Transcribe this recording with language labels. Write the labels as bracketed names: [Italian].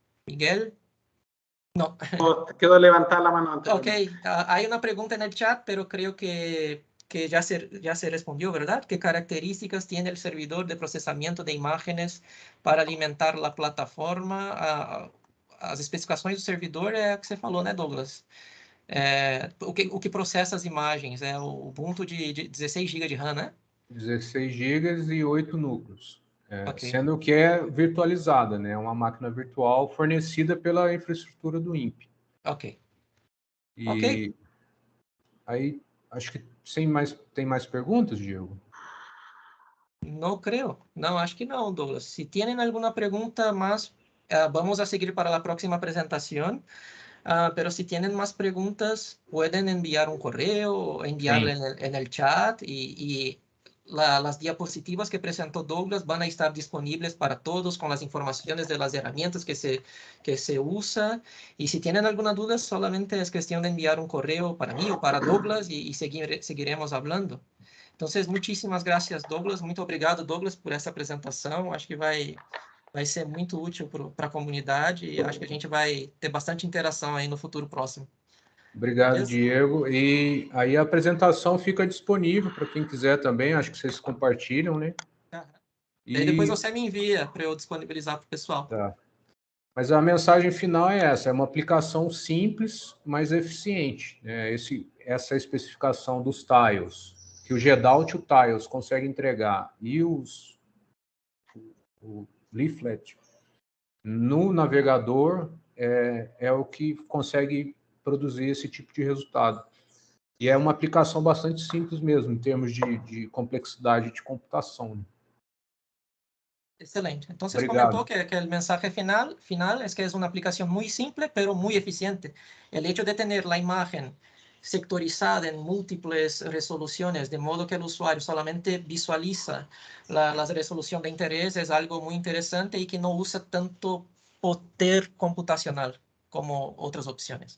[Spanish] Miguel. No. Quedó levantada la mano antes. Ok, hay una pregunta en el chat, pero creo que ya se respondió, ¿verdad? ¿Qué características tiene el servidor de procesamiento de imágenes para alimentar la plataforma? [Portuguese] As especificações do servidor é o que você falou, né, Douglas? O que processa as imagens é o Ubuntu de 16 GB de RAM, né? 16 GB e 8 núcleos. Okay. Sendo que é virtualizada, né? Uma máquina virtual fornecida pela infraestrutura do INPE. Ok. E aí, acho que tem mais perguntas, Diego? [Spanish] No creo. No, [Portuguese] acho que [Spanish] no, Douglas. Si tienen alguna pregunta más, vamos a seguir para la próxima presentación. Pero si tienen más preguntas, pueden enviar un correo o enviarle en el chat y las diapositivas que presentó Douglas van a estar disponibles para todos con las informaciones de las herramientas que se usa. Y si tienen alguna duda, solamente es cuestión de enviar un correo para mí o para Douglas y seguiremos hablando. Entonces, muchísimas gracias, Douglas. [Portuguese] Muito obrigado, Douglas, por essa apresentação. Acho que vai ser muito útil para a comunidade e acho que a gente vai ter bastante interação aí no futuro próximo. Obrigado, Beleza? Diego. E aí a apresentação fica disponível para quem quiser também. Acho que vocês compartilham, né? E aí depois você me envia para eu disponibilizar para o pessoal. Tá. Mas a mensagem final é essa: é uma aplicação simples, mas eficiente. Né? Essa especificação dos tiles, que o Gedalt e o Tiles consegue entregar, e o Leaflet no navegador é o que consegue produzir esse tipo de resultado. E é uma aplicação bastante simples mesmo, em termos de complexidade de computação. Né? Excelente. [Spanish] Entonces comentó que el mensaje final es que es una aplicación muy simple, pero muy eficiente. El hecho de tener la imagen sectorizada en múltiples resoluciones, de modo que el usuario solamente visualiza la resolución de interés, es algo muy interesante y que no usa tanto poder computacional como otras opciones.